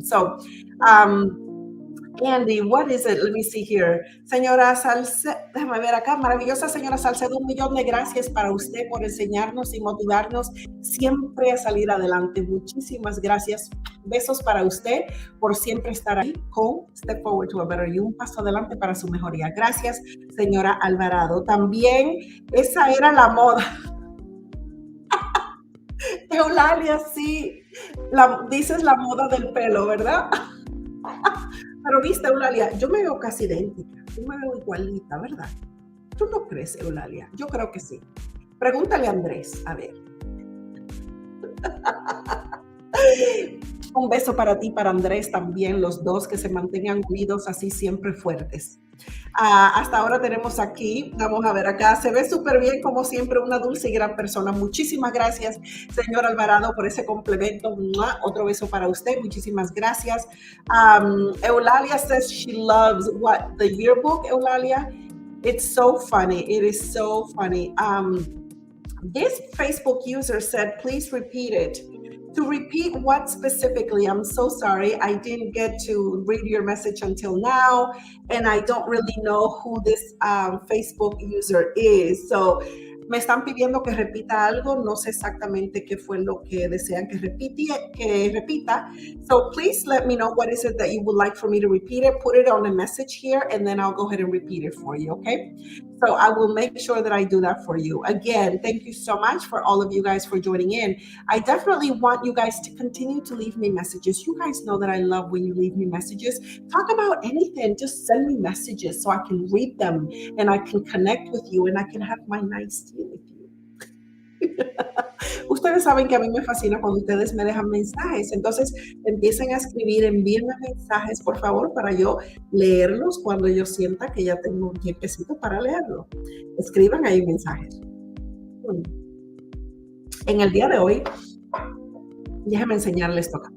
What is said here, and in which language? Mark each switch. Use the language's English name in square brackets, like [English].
[English] So, Andy, what is it? Let me see here. [Spanish] Señora Salcedo, déjame ver acá. Maravillosa señora Salcedo, 1,000,000 de gracias para usted por enseñarnos y motivarnos siempre a salir adelante. Muchísimas gracias. Besos para usted por siempre estar ahí con Step Forward to a Better You, un paso adelante para su mejoría. Gracias, señora Alvarado. También esa era la moda. Eulalia, sí, dices la moda del pelo, ¿verdad? Pero viste, Eulalia, yo me veo casi idéntica, yo me veo igualita, ¿verdad? ¿Tú no crees, Eulalia? Yo creo que sí. Pregúntale a Andrés, a ver. Un beso para ti, para Andrés también, los dos que se mantengan unidos así siempre fuertes. Hasta ahora tenemos aquí, vamos a ver acá, se ve súper bien como siempre, una dulce y gran persona. Muchísimas gracias, señor Alvarado, por ese complemento. ¡Mua! Otro beso para usted, muchísimas gracias. [English] Eulalia says she loves what, the yearbook, Eulalia? It's so funny, it is so funny. This Facebook user said, please repeat it. To repeat what specifically? I'm so sorry. I didn't get to read your message until now, and I don't really know who this Facebook user is. [Spanish] So, me están pidiendo que repita algo. No sé exactamente qué fue lo que desean que repita. [English] So, please let me know what is it that you would like for me to repeat it. Put it on a message here, and then I'll go ahead and repeat it for you, okay? So I will make sure that I do that for you. Again, thank you so much for all of you guys for joining in. I definitely want you guys to continue to leave me messages. You guys know that I love when you leave me messages. Talk about anything. Just send me messages so I can read them and I can connect with you and I can have my nice tea with you. [Spanish] Ustedes saben que a mí me fascina cuando ustedes me dejan mensajes, entonces empiecen a escribir, envíenme mensajes por favor para yo leerlos cuando yo sienta que ya tengo un tiempecito para leerlo. Escriban ahí mensajes. En el día de hoy, déjenme enseñarles esto acá.